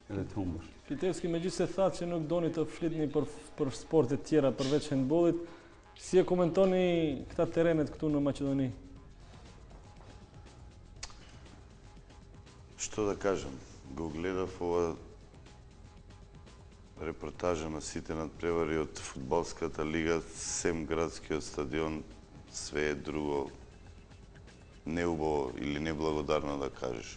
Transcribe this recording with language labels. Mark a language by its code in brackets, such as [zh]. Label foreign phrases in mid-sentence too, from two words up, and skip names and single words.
[sq] edhe të humbësh. Fitevski megjithëse tha që nuk doni të flitni për sportet tjera përveç handbollit, si e komentoni këta terrenet këtu në Maqedoni? [mk] Што да кажам, го гледав ова репортажа на сите надпревари од фудбалската лига, сем градскиот стадион, све е друго неубаво или неблагодарно да кажеш.